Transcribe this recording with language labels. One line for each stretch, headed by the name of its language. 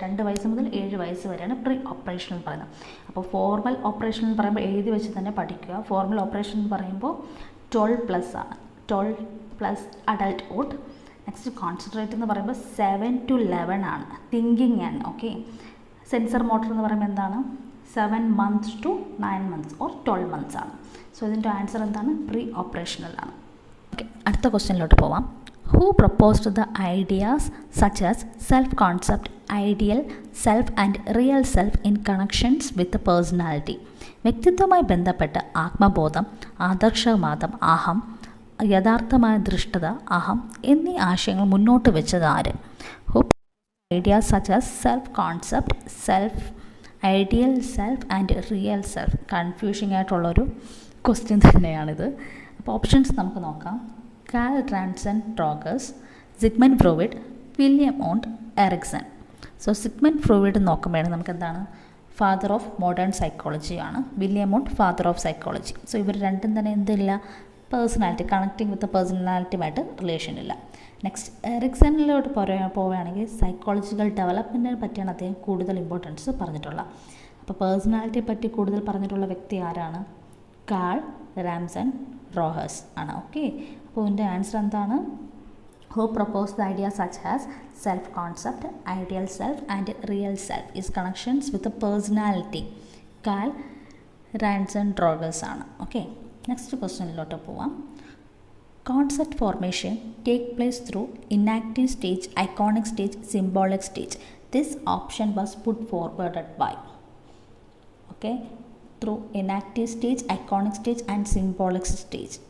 Malayalam: 2 വയസ്സ് മുതൽ 7 വയസ്സ് വരെയാണ് പ്രീ ഓപ്പറേഷൻ എന്ന് പറയുന്നത്. അപ്പോൾ ഫോർമൽ ഓപ്പറേഷൻ എന്ന് പറയുമ്പോൾ എഴുതി വെച്ച് തന്നെ പഠിക്കുക. ഫോർമൽ ഓപ്പറേഷൻ എന്ന് പറയുമ്പോൾ 12+ ആണ്. 12+ അഡൾട്ട്ഹുഡ്. നെക്സ്റ്റ് കോൺസെൻട്രേറ്റ് എന്ന് പറയുമ്പോൾ 7 to 11 ആണ്. തിങ്കിങ് ആണ്. ഓക്കെ, സെൻസർ മോട്ടർ എന്ന് പറയുമ്പോൾ എന്താണ്?
English: 7 months to 9 months
Malayalam: or 12 months ആണ്. സോ ഇതിൻ്റെ ആൻസർ എന്താണ്? പ്രീ ഓപ്പറേഷണൽ ആണ്. ഓക്കെ, അടുത്ത ക്വസ്റ്റ്യനിലോട്ട് പോവാം.
English: Who proposed the ideas such as self-concept, ideal self and real self in connections with the personality?
Malayalam: വ്യക്തിത്വവുമായി ബന്ധപ്പെട്ട് ആത്മബോധം, ആദർശവാദം, അഹം, യഥാർത്ഥമായ ദൃഷ്ടത, അഹം എന്നീ ആശയങ്ങൾ മുന്നോട്ട് വെച്ചത് ആര്?
English: Who ideas such as self-concept, self, ideal self and real self.
Malayalam: കൺഫ്യൂഷിംഗ് ആയിട്ടുള്ളൊരു ക്വസ്റ്റ്യൻ തന്നെയാണിത്. അപ്പോൾ ഓപ്ഷൻസ് നമുക്ക് നോക്കാം. Call Ranson റോഗേഴ്സ്, Sigmund Freud, William ഓണ്ട് എറിക്സൺ. സോ സിഗ്മണ്ട് ഫ്രോയിഡ് നോക്കുമ്പോഴാണ് നമുക്ക് എന്താണ്? ഫാദർ ഓഫ് മോഡേൺ സൈക്കോളജി ആണ്. William onto father of psychology. So ഇവർ രണ്ടും തന്നെ എന്തില്ല? പേഴ്സണാലിറ്റി, കണക്റ്റിംഗ് വിത്ത് പേഴ്സണാലിറ്റിയുമായിട്ട് റിലേഷൻ ഇല്ല. നെക്സ്റ്റ് എറിക്സണിലോട്ട് പോവുകയാണെങ്കിൽ സൈക്കോളജിക്കൽ ഡെവലപ്മെൻറ്റിനെ പറ്റിയാണ് അദ്ദേഹം കൂടുതൽ ഇമ്പോർട്ടൻസ് പറഞ്ഞിട്ടുള്ളത്. അപ്പോൾ പേഴ്സണാലിറ്റിയെ പറ്റി കൂടുതൽ പറഞ്ഞിട്ടുള്ള വ്യക്തി ആരാണ്? കാൾ റാൻസൺ റോഗേഴ്സ് ആണ്. ഓക്കെ, അപ്പോൾ ഇതിൻ്റെ ആൻസർ എന്താണ്?
English: Who proposed the ideas such as self-concept, ideal self and real self is connections with the personality.
Malayalam: Call Ranson റോഗേഴ്സ് ആണ്. ഓക്കെ, നെക്സ്റ്റ് ക്വസ്റ്റ്യനിലോട്ട് പോവാം.
English: Concept formation take place through enactive stage, iconic stage, symbolic stage. This option was put forwarded by. Okay, through enactive stage, iconic stage and symbolic stage.